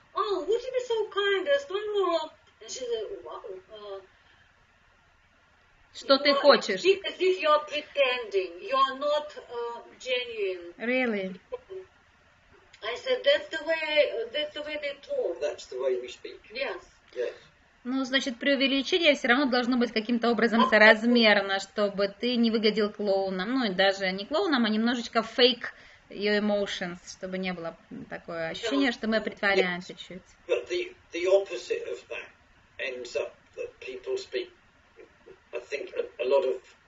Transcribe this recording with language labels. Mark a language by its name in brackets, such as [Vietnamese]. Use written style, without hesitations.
[English] Oh, would you be so kind? There's one more." And she said, [Russian] Что ты хочешь? [English] Speak as if you're pretending. You're not genuine. Really? I said, that's the way they talk. That's the way we speak. Yes. Yes. [Russian] Ну, значит, преувеличение все равно должно быть каким-то образом соразмерно, чтобы ты не выглядел клоуном. Ну, и даже не клоуном, а немножечко [English] fake your emotions, [Russian] чтобы не было такое ощущение, что мы притворяемся чуть. [English] But the opposite of that ends up that people speak, I think, a lot of...